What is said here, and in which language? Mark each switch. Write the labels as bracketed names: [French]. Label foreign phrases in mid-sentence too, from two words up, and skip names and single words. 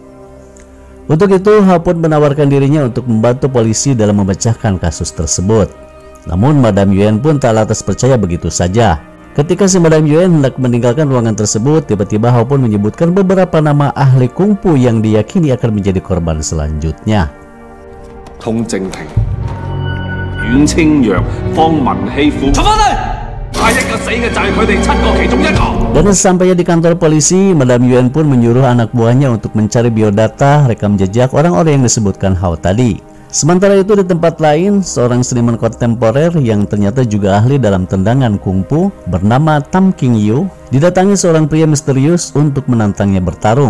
[Indonesian] Untuk itu, Hao pun menawarkan dirinya untuk membantu polisi dalam memecahkan kasus tersebut. Namun Madam Yuen pun tak lantas percaya begitu saja. Ketika si Madam Yuen hendak meninggalkan ruangan tersebut, tiba-tiba Hao pun menyebutkan beberapa nama ahli kungfu yang diyakini akan menjadi korban selanjutnya. [Cantonese] 通正平、阮清揚、方文熙夫，坐翻低。下一個死嘅就係佢哋7個其中1個。 [Indonesian] Dan sesampainya di kantor polisi, Madam Yuen pun menyuruh anak buahnya untuk mencari biodata rekam jejak orang-orang yang disebutkan Hao tadi. Sementara itu di tempat lain, seorang seniman kontemporer yang ternyata juga ahli dalam tendangan kungfu bernama Tam King Yu didatangi seorang pria misterius untuk menantangnya bertarung.